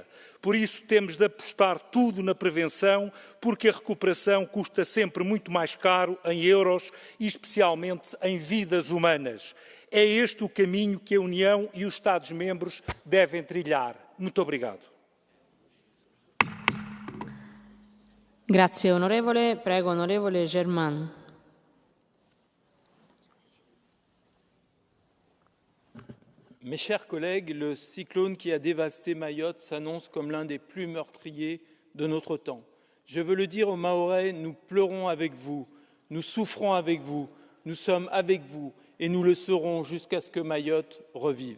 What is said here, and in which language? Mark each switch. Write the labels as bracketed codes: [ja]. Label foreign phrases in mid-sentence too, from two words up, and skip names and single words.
[pt] Por isso, temos de apostar tudo na prevenção, porque a recuperação custa sempre muito mais caro em euros e especialmente em vidas humanas. É este o caminho que a União e os Estados-membros devem trilhar. Muito obrigado. [it] Grazie onorevole. Prego onorevole Germain. [fr] Mes chers collègues, le cyclone qui a dévasté Mayotte s'annonce comme l'un des plus meurtriers de notre temps. Je veux le dire aux Mahorais, nous pleurons avec vous, nous souffrons avec vous, nous sommes avec vous et nous le serons jusqu'à ce que Mayotte revive.